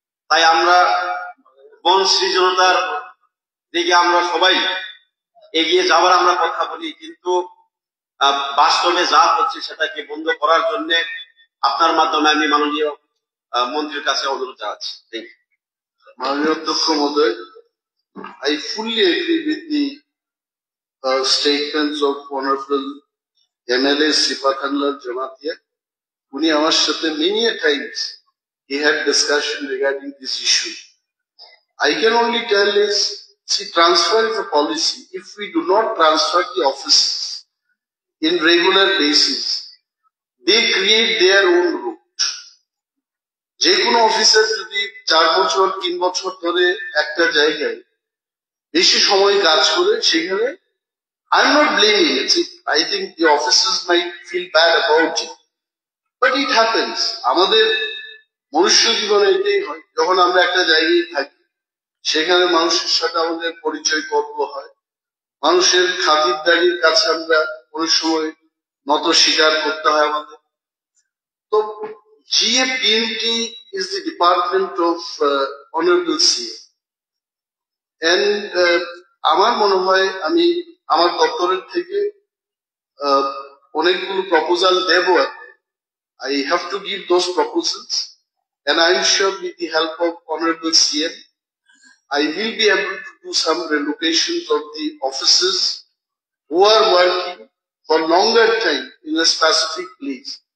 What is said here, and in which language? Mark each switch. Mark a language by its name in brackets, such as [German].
[Bangla] তাই আমরা বন সৃজনতার দিকে আমরা সবাই এগিয়ে যাওয়ার আমরা কথা বলি, কিন্তু বাস্তবে যা হচ্ছে সেটাকে বন্ধ করার জন্য আপনার মাধ্যমে আমি মাননীয় মন্ত্রীর কাছে অনুরোধ জানাচ্ছি। মাননীয় অধ্যক্ষ মহোদয়, [English] I fully agree with the statements of Honorable MLA Sripakanlal Jamatia. [Bangla] উনি আমার সাথে [English] many a times he had discussion regarding this issue. I can only tell is, see, transfer is a policy. If we do not transfer the offices in regular basis, they create their own route. [Bangla] যে কোনো officer যদি 4 বছর 3 বছর ধরে একটা জায়গায় বেশি সময় কাজ করে, সেখানে [English] I'm not blaming it. I think the officers might feel bad about it, but it happens. [Bangla] আমাদের মনুষ্য জীবনে এটাই হয়, যখন আমরা একটা জায়গায় থাকি সেখানে মানুষের সাথে আমাদের পরিচয় পর্ব হয়, মানুষের খাতিরদারির কাছে আমরা অনেক সময় নত স্বীকার করতে হয় আমাদের। তো [English] GAPMT is the department of Honorable CA, and [Bangla] আমার মনে হয় আমি আমার দপ্তরের থেকে অনেকগুলো proposal Dev. [English] I have to give those proposals, and I'm sure with the help of Honorable CM, I will be able to do some relocations of the officers who are working for longer time in a specific place.